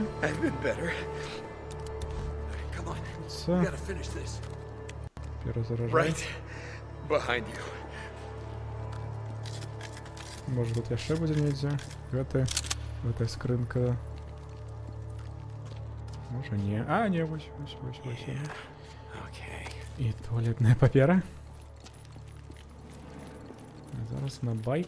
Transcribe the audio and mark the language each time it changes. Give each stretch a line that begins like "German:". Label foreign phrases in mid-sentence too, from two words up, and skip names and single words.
English: I've been better. Come on. So. We gotta finish this.
Russian: Перезаражай.
English: Right behind you.
Belarusian: Может тут яшчэ будзе недзе. Гэта скрынка. Можа не. А, не, вось.
English: Okay.
Belarusian: І туалетная папера. Зараз на байк.